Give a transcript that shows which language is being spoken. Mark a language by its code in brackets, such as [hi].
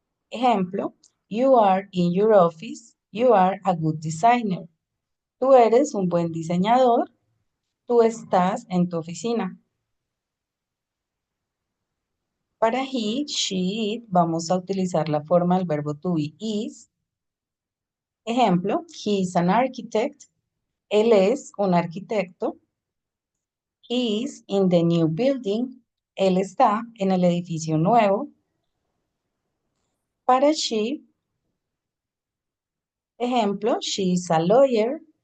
[en] Ejemplo, you are in your office, you are a good designer. [es] Tú eres un buen diseñador, tú estás en tu oficina. Para he, she, it, vamos a utilizar la forma del verbo to be is. Ejemplo, [en] he is an architect. [es] Él es un arquitecto. [en] He is in the new building. [es] Él está en el edificio nuevo. [en] Para she, ejemplo, she is a lawyer.